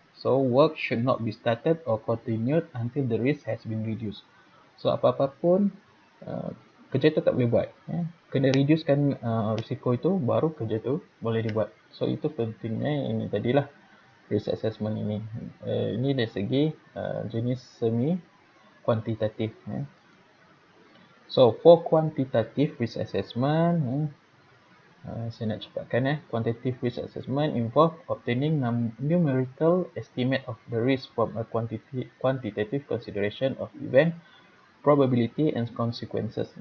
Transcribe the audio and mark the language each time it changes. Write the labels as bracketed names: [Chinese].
[English] So work should not be started or continued until the risk has been reduced. [Malay] So apa-apa pun kerja tu tak boleh buat. Kena reducekan risiko itu, baru kerja tu boleh dibuat. So itu pentingnya ini tadilah risk assessment ini. Ini dari segi jenis semi kuantitatif. [English] So for quantitative risk assessment, [Malay] Saya nak cepatkan. [English] Quantitative risk assessment involve obtaining numerical estimate of the risk from a quantitative consideration of event, probability and consequences.